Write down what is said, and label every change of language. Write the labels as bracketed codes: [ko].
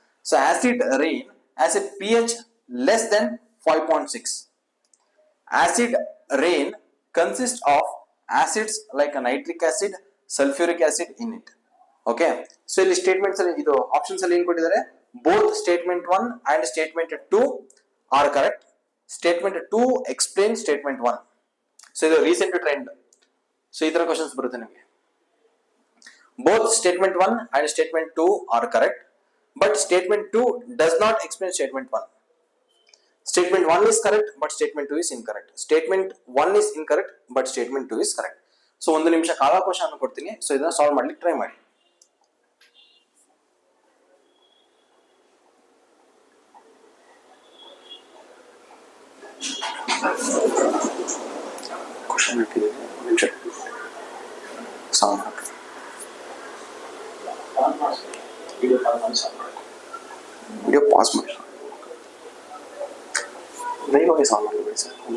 [en] So acid rain has a pH less than 5.6. Acid rain consists of acids like a nitric acid, sulfuric acid in it. Okay, so [kn] ಇಲ್ಲಿ statements ಅಲ್ಲಿ ಇದು options ಅಲ್ಲಿ ಏನು ಕೊಟ್ಟಿದ್ದಾರೆ, [en] both statement 1 and statement 2 are correct. Statement 2 explains statement 1. So ಇದು recent trend. [kn] So ಈ ತರ questions ಬರುತ್ತೆ ನಿಮಗೆ. [en] Both statement 1 and statement 2 are correct, but statement 2 does not explain statement 1. Statement 1 is correct, but statement 2 is incorrect. Statement 1 is incorrect, but statement 2 is correct. [kn] So 1 ನಿಮಿಷ ಕಾಲಾವಕಾಶ ಅನ್ನು ಕೊಡ್ತೀನಿ. So ಇದನ್ನ solve ಮಾಡ್ಲಿಕ್ಕೆ ಟ್ರೈ ಮಾಡಿ. Question ಹಾಕಿದ್ದೀನಿ solve ಮಾಡಿ video pause ಮಾಡಿ ಲೈವಾಗಿ ಸಾಲ್ವ್ ಮಾಡಬೇಡಿ ಸರ್.